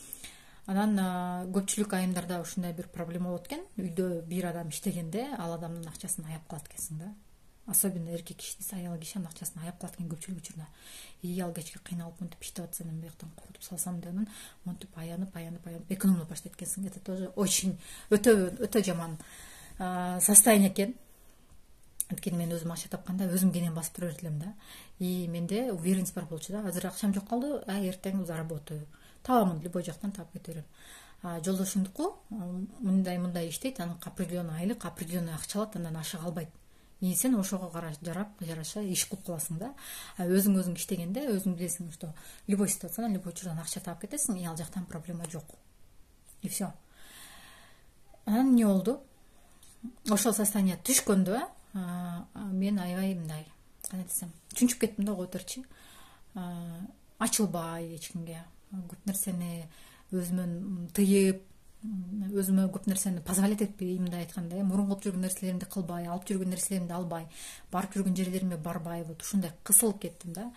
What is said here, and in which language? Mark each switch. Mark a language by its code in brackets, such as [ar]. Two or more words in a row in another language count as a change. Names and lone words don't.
[ky] Анан көпчүлүк айымдарда ушундай бир проблема болот экен. Үйдө бир адам иштегенде, ал адамдын акчасын аяп калат экенсиң да. Особенно эркек киши, аял киши анын акчасын аяп калат экен көпчүлүк учурда. Ал кечке кыйналып монтип иштеп атса, мен бияктан курутуп салсам деп анан монтип аянып экономдоп баштайт экенсиң. [ru] Это тоже очень [ky] өтө жаман состояние экен. Анткени мен өзүм акча тапканда өзүм кенен басып тура берет элем да. И менде уверенность бар болчу да. Азыр акчам жок калды, эртең заработаю. Табамын, любой жактан таап кете берем. Жолдошумдуку мындай иштейт, анын определенный айлык, определенный акча алат, андан ашык албайт. И сен ошого жараша иш кылып каласың да. Өзүң иштегенде өзүң билесиң, [ru] что любой [ky] ситуациядан, любой учурдан акча таап кетесиң, и ал жактан проблема жок. [ru] И все. [ky] Анан эмне болду? Ошол состояние түшкөндө мен аябай мындай, кандай десем, чүнчүп кеттим да, койторчу. Ачылбай эч кимге, көп нерсени өзүмөн тыйып, өзүмө көп нерсени позволять этпей, мындай айтканда, мурун кылып жүргөн нерселеримди кылбай, алып жүргөн нерселеримди албай, барып жүргөн жерлериме барбай, вот ушундай кысылып кеттим да.